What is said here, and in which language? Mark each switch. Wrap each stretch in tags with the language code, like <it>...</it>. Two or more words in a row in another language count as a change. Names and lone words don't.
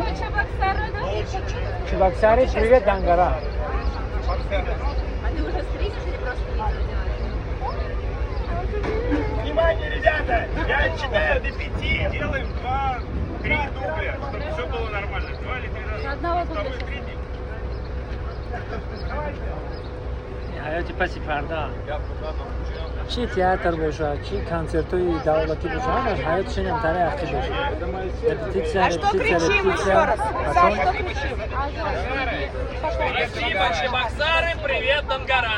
<ru>Чебоксары, привет, Дангара. Внимание, ребята! Я читаю до 5. Делаем 2-3 дубля, чтобы все было нормально. 2 или 3 раза. Второй, третий.</ru> <tg>ҳаёти паси парда чи театр бошад чи консертҳои давлатӣ бошад ҳамаш ҳаёти шинамтара яхчи бошад репетитсия</tg> <ru>Спасибо, Чебоксары, привет, Дангара.</ru>